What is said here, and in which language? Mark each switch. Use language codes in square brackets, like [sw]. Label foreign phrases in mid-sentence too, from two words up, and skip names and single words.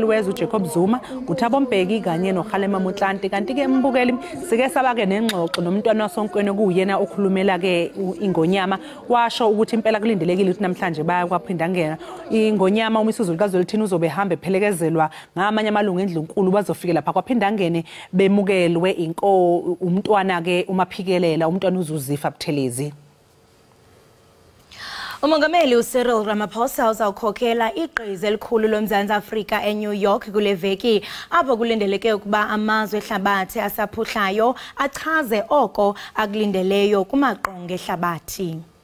[zu] wezwe uJacob Zuma uThabo Mbeki kanye noKhalema Mutlanti kanti ke mbukeli sike sabake nengxoxo nomntwana wasonkweni okuyena okhulumela ke inkonyama washo ukuthi impela kulindelekile ukuthi namhlanje baya kwaPhindangene inkonyama uMisuzulu Zwelithini uzobe hamba ephelekezelwa ngamanye amalungu endlu enkulu bazofika lapha kwaPhindangene bemukelwe umntwana ke uMaphikelela umntwana uZuzifa Buthelezi. [xh] Umongameli uCyril Ramaphosa uzawukhokhela igqiza elikhulu loMzantsi Afrika eNew York kule veki apho kulindeleke ukuba amazwe ehlabathi asaphuhlayo achaze oko akulindeleyo kumaqonga ehlabathi.